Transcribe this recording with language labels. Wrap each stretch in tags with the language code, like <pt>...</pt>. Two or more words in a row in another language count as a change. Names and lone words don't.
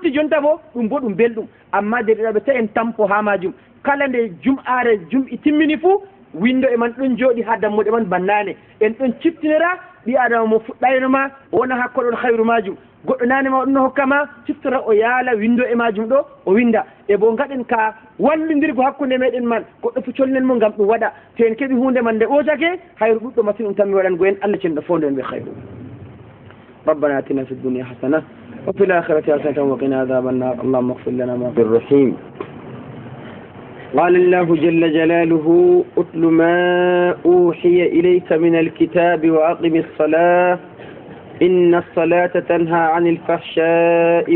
<ff>lutti jonta bo ɗum bo ɗum belɗum amma derɗiraɓe ta en tampo ha majum kala nde jum'are jum'i timmini fuu windo e man ɗon jooɗi ha dammuɗe man bannane en ɗon ciftinira ɓi adama mo fuɗɗaynoma wona hakkoɗon hayru majum goɗɗo nane ma ɗum hokkama ciftora o yaala windo e majum ɗo o winda e bo gaɗen ka wallodirgo hakkude meɗen man goɗɗo fu colnen mo gam ɗum waɗa to en keeɓi hunde man nde ɓootake hayru ɗuɗɗo machine ɗum tan mi waɗango en allah cenɗo fonde en ɓe hayru</ff> <ar>ربنا آتنا في الدنيا حسنة وفي الآخرة حسنة وقنا عذاب النار اللهم اغفر لنا ما في الرحيم قال الله جل جلاله اتل ما أوحي إليك من الكتاب وأقم الصلاة إن الصلاة تنهى عن الفحشاء</ar>